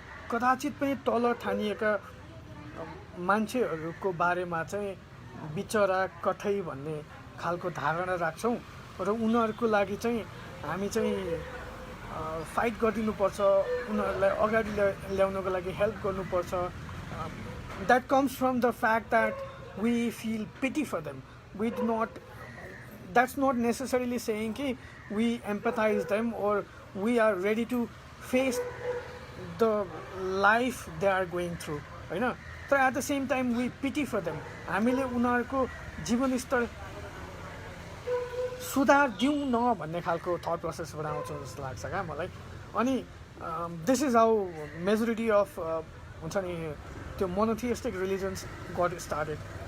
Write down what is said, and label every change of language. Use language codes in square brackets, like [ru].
[ne] कदाचित पनि तल ठानिएका मान्छेहरूको बारेमा चाहिँ बिचरा कठै भन्ने खालको धारणा राख्छौँ र उनीहरूको लागि चाहिँ हामी चाहिँ फाइट गरिदिनुपर्छ, उनीहरूलाई अगाडि ल्याउनको लागि हेल्प गर्नुपर्छ। [en] That comes from the fact that we feel pity for them. We do not that's not necessarily saying कि we empathize them or we are ready to face the life they are going through होइन। तर at the same time we pity for them. [ne] हामीले उनीहरूको जीवनस्तर सुधार दिउँ न भन्ने खालको थट प्रोसेसबाट आउँछ जस्तो लाग्छ क्या मलाई। [en] अनि this is how majority of [ne] हुन्छ नि त्यो [en] Monotheistic religions got started.